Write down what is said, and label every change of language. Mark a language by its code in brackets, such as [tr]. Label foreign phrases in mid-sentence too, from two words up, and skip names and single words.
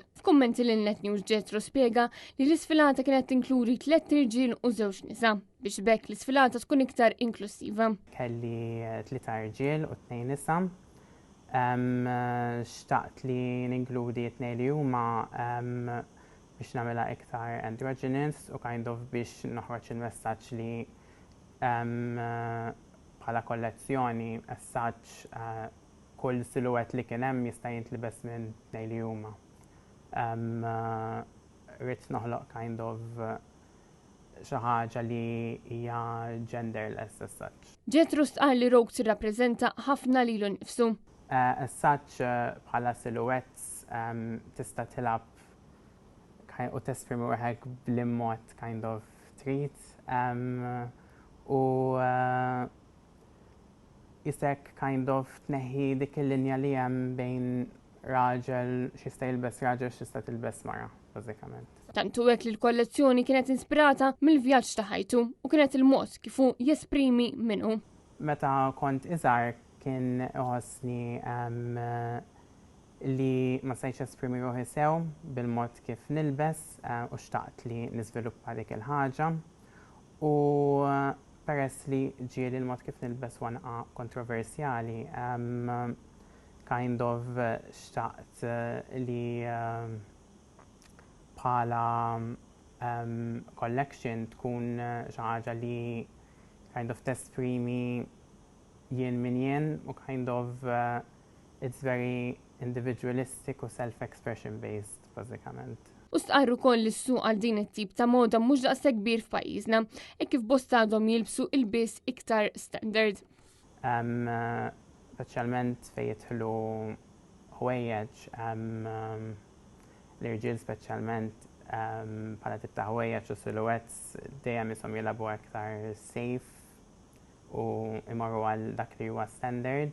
[mt] F'kummenti lil Net News Jethro spjega li l-isfilata kienet tinkludi 3 irġiel u 2 nisa biex bekk l-isfilata tkun iktar inklusiva. Kelli 3 irġiel u 2 nisa. Xtaqt li ninkludi 2 li huma biex nagħmilha iktar androgynous u [en] kind of [mt] biex noħroġ il-messaġġ li bħala kollezzjoni [en] as such [mt] kull silhouette li kien hemm jista' jintlibes minn 2 li huma. Rrid noħloq [en] kind of [mt] xi ħaġa li hija genderless [en] as such. [mt] Jethro stqal li Rogue tirrappreżenta ħafna lilu nnifsu. [en] As such [mt] bħala silhouettes tista' tilab u tesprimi ruħek bl-immod [en] kind of [mt] trid u jisek [en] kind of [mt] tneħħi dik il-linja li hemm bejn raġel x'jista' jilbes raġel x'jista' tilbes mara bażikament. Tantu hekk li l-kollezzjoni kienet inspirata mill-vjaġġ ta' ħajtu u kienet il-mod kif hu jesprimi minnu. Meta kont iżgħar kien iħossni li ma stajtx esprimi ruħi sew bil-mod kif nilbes u xtaqt li niżviluppa dik il-ħaġa u peress li ġieli l-mod kif nilbes wanqa kontroversjali [en] kind of [mt] xtaqt li bħala collection tkun xi ħaġa li [en] kind of [mt] tesprimi jien min jien u [en] kind of it's very individualistic [mt] u [en] self-expression based [mt] bażikament. U stqarru koll li s-suq għal din it-tip ta' moda mhux daqshekk kbir f'pajjiżna kif bosta għadhom jilbsu il-biss iktar standard. Speċjalment fejn jidħlu ħwejjeġ l-irġiel speċjalment bħala tip ta' ħwejjeġ u silhouettes dejjem ishom jilagħbu aktar safe u imorru għal dak li huwa standard.